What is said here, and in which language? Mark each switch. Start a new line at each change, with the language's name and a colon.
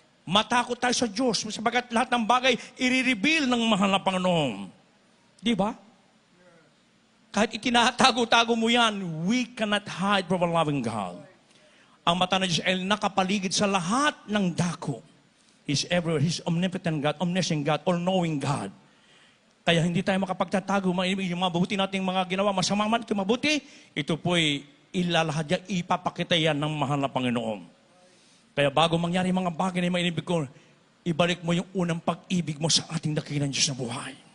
Filipino: Matakot tayo sa Diyos, sapagat lahat ng bagay, i-reveal ng mahal na Panginoon. Di ba? Kahit itinatago-tago mo yan, we cannot hide from a loving God. Ang mata ng Diyos ay nakapaligid sa lahat ng dako.
English: He's everywhere. He's omnipotent God, omniscient God, all-knowing God.
Filipino: Kaya hindi tayo makapagtatago. Yung mabuti nating mga ginawa, masama man ito mabuti, ito po'y ilalahad yan, ipapakita yan ng mahal na Panginoon. Kaya bago mangyari mga bagay na mainibig ko, ibalik mo yung unang pag-ibig mo sa ating dakilang Diyos na buhay.